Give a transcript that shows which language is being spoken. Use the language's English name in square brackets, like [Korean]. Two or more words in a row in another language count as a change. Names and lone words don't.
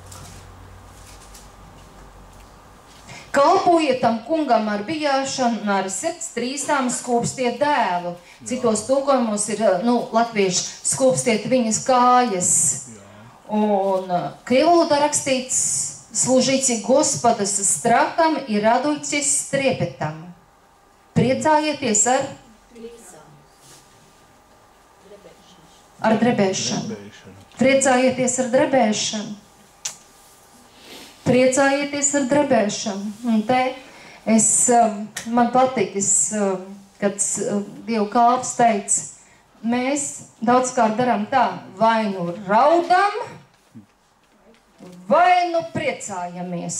[Latvian] Kalpojiet tam kungam ar bijāšanu un ar sirds trīsām skūpstiet dēlu. Citos tulkojumos ir, latviešu skūpstiet viņas kājas. Un krievu valodā rakstīts [Russian] служите Господа со страхом и радуйтесь с трепетом. [Latvian] Priecājieties ar drebēšanu. Priecājieties ar drebēšanu. Priecājieties ar drebēšanu. Un te man patīk, kad Dieva kalps teica, mēs daudzkārt darām tā, vai nu raudam, vai nu priecājamies.